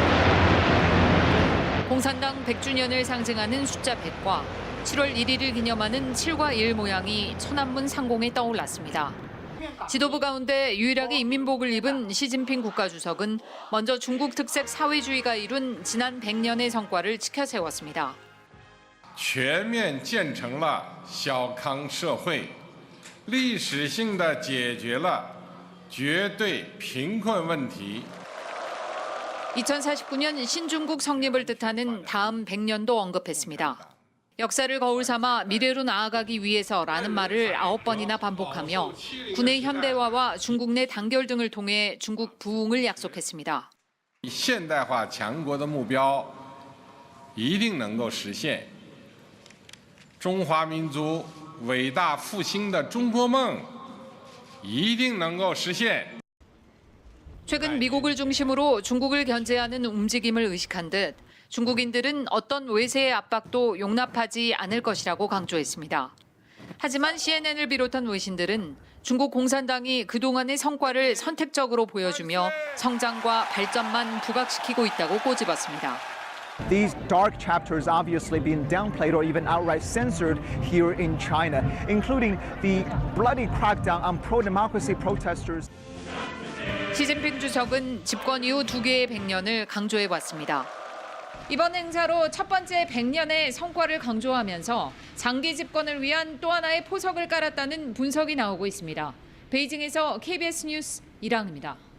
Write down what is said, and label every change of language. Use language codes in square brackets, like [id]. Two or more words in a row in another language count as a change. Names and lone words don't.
[ko] 공산당 100주년을 상징하는 숫자 100과 7월 1일을 기념하는 7과 1 모양이 천안문 상공에 떠올랐습니다. 지도부 가운데 유일하게 인민복을 입은 시진핑 국가주석은 먼저 중국 특색 사회주의가 이룬 지난 100년의 성과를 치켜세웠습니다. [zh] 全面建成了小康社会，历史性地解决了绝对贫困问题。 [ko] 2049년 신중국 성립을 뜻하는 다음 100년도 언급했습니다. 역사를 거울 삼아 미래로 나아가기 위해서라는 말을 9번이나 반복하며 군의 현대화와 중국 내 단결 등을 통해 중국 부흥을 약속했습니다. [zh] 现代化强国的目标一定能够实现。中华民族伟大复兴的中国梦一定能够实现。 [ko] 최근 미국을 중심으로 중국을 견제하는 움직임을 의식한 듯 중국인들은 어떤 외세의 압박도 용납하지 않을 것이라고 강조했습니다. 하지만 CNN을 비롯한 외신들은 중국 공산당이 그동안의 성과를 선택적으로 보여주며 성장과 발전만 부각시키고 있다고 꼬집었습니다. [en] These dark chapters obviously being downplayed or even outright censored here in China, including the bloody crackdown on pro-democracy protesters. [ko] 시진핑 주석은 집권 이후 2개의 100년을 강조해 왔습니다. 이번 행사로 첫 번째 100년의 성과를 강조하면서 장기 집권을 위한 또 하나의 포석을 깔았다는 분석이 나오고 있습니다. 베이징에서 KBS 뉴스 이랑입니다.